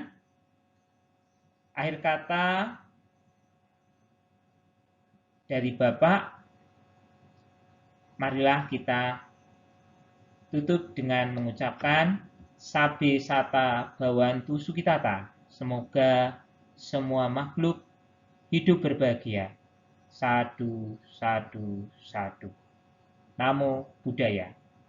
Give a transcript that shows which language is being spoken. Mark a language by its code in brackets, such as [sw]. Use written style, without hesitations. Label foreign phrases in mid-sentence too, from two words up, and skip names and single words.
[id] Akhir kata dari Bapak, marilah kita tutup dengan mengucapkan [pi] Sabe Sata Bhawantu Sukhitata. [id] Semoga semua makhluk hidup berbahagia. [pi] Sadu, sadu, sadu. Namo Buddhaya.